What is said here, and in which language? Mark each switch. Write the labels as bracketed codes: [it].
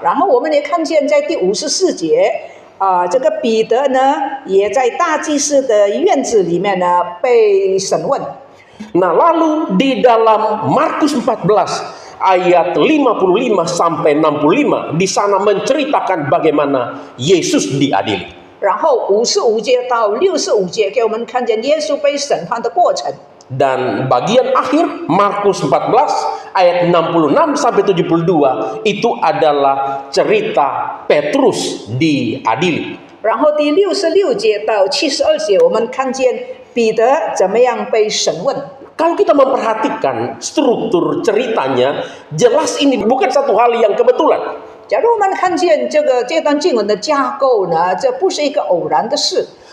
[zh] 然后我们也看见在第54节，这个彼得呢也在大祭司的院子里面呢被审问。 [id] Nah, lalu di dalam Markus 14 ayat 55 sampai 65 di sana menceritakan bagaimana Yesus diadili. [zh] 然后55节到65节给我们看见耶稣被审判的过程。 [id] Dan bagian akhir Markus 14 ayat 66 sampai 72 itu adalah cerita Petrus diadili. [zh] 然后第66节到72节，我们看见彼得怎么样被审问。 [id] Kalau kita memperhatikan struktur ceritanya, jelas ini bukan satu hal yang kebetulan. [zh] 假如我们看见这段经文的架构呢，这不是一个偶然的事。